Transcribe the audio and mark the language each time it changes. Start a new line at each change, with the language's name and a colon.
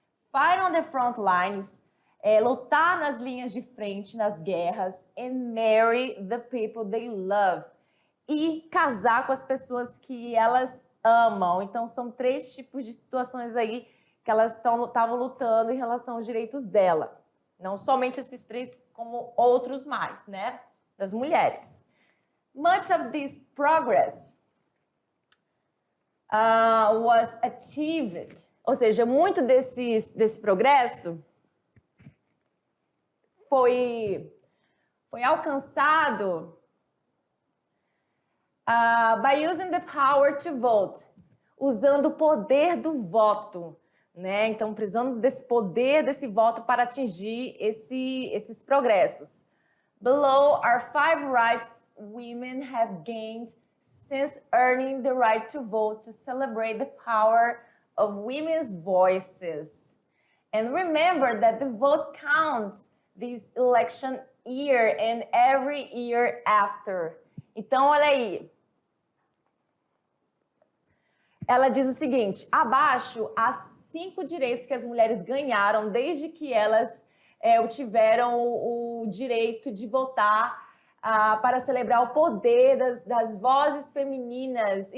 English: Fight on the front lines,
Portuguese: lutar nas linhas de frente, nas guerras,
English: and marry the people they love.
Portuguese: E casar com as pessoas que elas amam. Então, são 3 tipos de situações aí que elas estavam lutando em relação aos direitos dela. Não somente esses 3, como outros mais, né? Das mulheres.
English: Much of this progress was achieved.
Portuguese: Ou seja, muito desse progresso foi alcançado
English: by using the power to vote.
Portuguese: Usando o poder do voto. né? Então, precisando desse poder, desse voto para atingir esses progressos.
English: Below are 5 rights women have gained since earning the right to vote to celebrate the power of women's voices. And remember that the vote counts this election year and every year after.
Portuguese: Então, olha aí. Ela diz o seguinte, abaixo há 5 direitos que as mulheres ganharam desde que elas obtiveram o direito de votar para celebrar o poder das vozes femininas.